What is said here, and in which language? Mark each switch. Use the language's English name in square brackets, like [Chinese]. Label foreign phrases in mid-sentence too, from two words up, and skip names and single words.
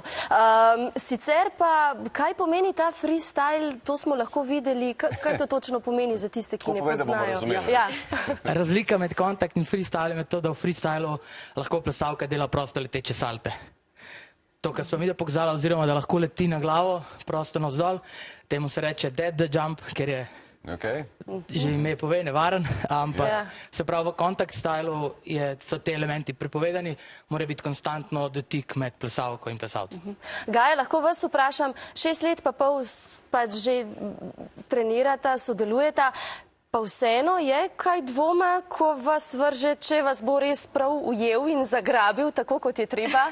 [Slovenian] Sicer pa, kaj pomeni ta freestyle, to smo lahko videli, kaj to točno pomeni za tiste, ki ne poznajo? Razlika med kontakt in freestyle je to, da v freestylu lahko plesalka dela prosto leteče salte. To, kar smo mi da pokazala, oziroma da lahko leti na glavo, prosto navzdol, temu se reče [English] dead the jump, [Slovenian] ker je, že ime pove, nevaren, ampak se pravi v kontakt stylu so te elementi prepovedani, mora biti konstantno dotik med plesalko in plesalcem. Gaja, lahko vas vprašam, 6 let pa pol pač že trenirata, sodelujeta, pa vseeno je kaj dvoma, ko vas vrže, če vas bo res prav ujel in zagrabil, tako kot je treba?